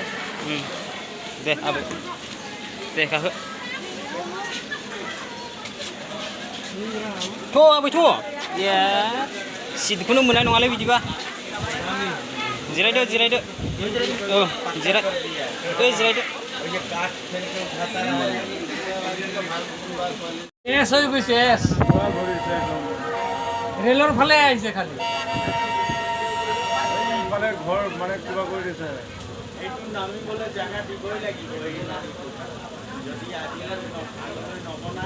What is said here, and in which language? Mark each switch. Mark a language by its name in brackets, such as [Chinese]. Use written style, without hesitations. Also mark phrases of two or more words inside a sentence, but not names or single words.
[Bodo] दे आबै दे गाखो थ' आबै थ' ए सिटखौनो मोननाय नङालै बिदिबा जिरायदो जिरायदो जिरायदो [Assamese] এস হৈ গৈছে এস ৰেলৰ ফালে আহিছে খালি মানে ঘৰ মানে কিবা কৰি দিছে এইটো নামিবলৈ জাগা দিবই লাগিব যদি আজিকালি নবনাই